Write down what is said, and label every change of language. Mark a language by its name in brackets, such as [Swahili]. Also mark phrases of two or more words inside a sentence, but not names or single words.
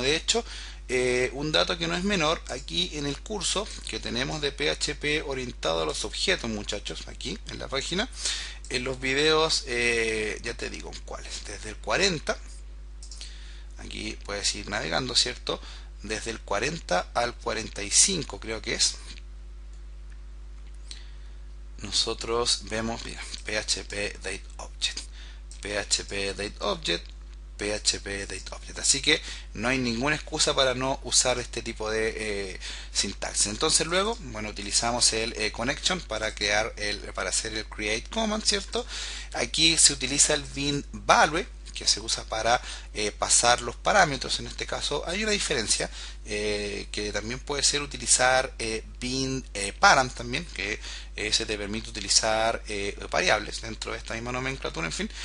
[Spanish] De hecho, un dato que no es menor, aquí en el curso que tenemos de PHP orientado a los objetos, muchachos, aquí en la página, en los videos, ya te digo cuáles, desde el 40, aquí puedes ir navegando, ¿cierto? Desde el 40 al 45 creo que es. Nosotros vemos, mira, [English] PHP Date Object, PHP Date Object, PHP Date Object. [Spanish] Así que no hay ninguna excusa para no usar este tipo de sintaxis. Entonces luego, bueno, utilizamos el connection para crear para hacer el [English] create command, [Spanish] ¿cierto? Aquí se utiliza el [English] bin value, [Spanish] que se usa para pasar los parámetros. En este caso hay una diferencia, que también puede ser utilizar [English] bin param [Spanish] también, que se te permite utilizar variables dentro de esta misma nomenclatura, en fin.